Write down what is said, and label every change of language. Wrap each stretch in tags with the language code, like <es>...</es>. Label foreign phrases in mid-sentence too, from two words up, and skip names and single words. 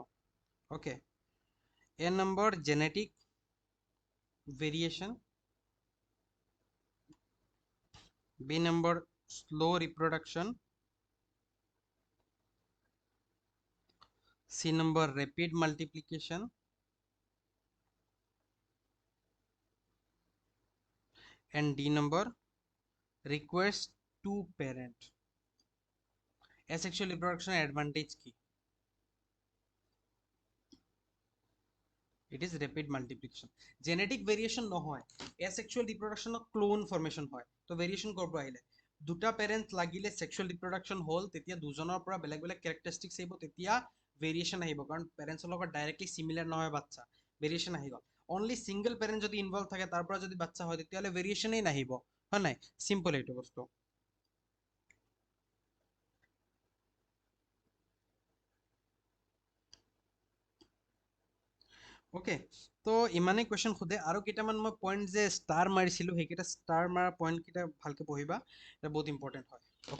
<as>ওকে, এ নম্বৰ</as> <en>genetic variation,</en> <as>বি নম্বৰ</as> <en>slow reproduction,</en> <as>সি নম্বৰ</as> <en>rapid multiplication,</en> <as>এণ্ড ডি নম্বৰ</as> <en>requires two parent. Asexual reproduction advantage কি? It is rapid multiplication. Genetic variation</en> <as>নহয়,</as> <en>asexual reproduction clone formation</en> <as>হয়। তো variation ক'ৰ পৰা আহিলে? দুটা parent লাগিলে</as> <en>sexual reproduction</en> <as>হ'ল, তেতিয়া দুজনৰ পৰা বেলেগ বেলেগ characteristics আহিব, তেতিয়া variation আহিব, কাৰণ parents লগত</as> <en>directly similar</en> <as>নহয় বাচ্চা, variation আহি গ'ল।</as> <en>only single parent</en> <as>যদি involve থাকে, তাৰ পৰা যদি বাচ্চা হয়, তেতিয়াহ'লে variation এই নাহিব, হয় নাই? simple এইটো বস্তু। ওকে, তো ইমানেই কুৱেশ্যন সোধে, আৰু কেইটামান মই পইণ্ট যে ষ্টাৰ মাৰিছিলোঁ, সেইকেইটা ষ্টাৰ মাৰা পইণ্টকেইটা ভালকৈ পঢ়িবা, এটা বহুত ইম্পৰ্টেণ্ট হয়।</as>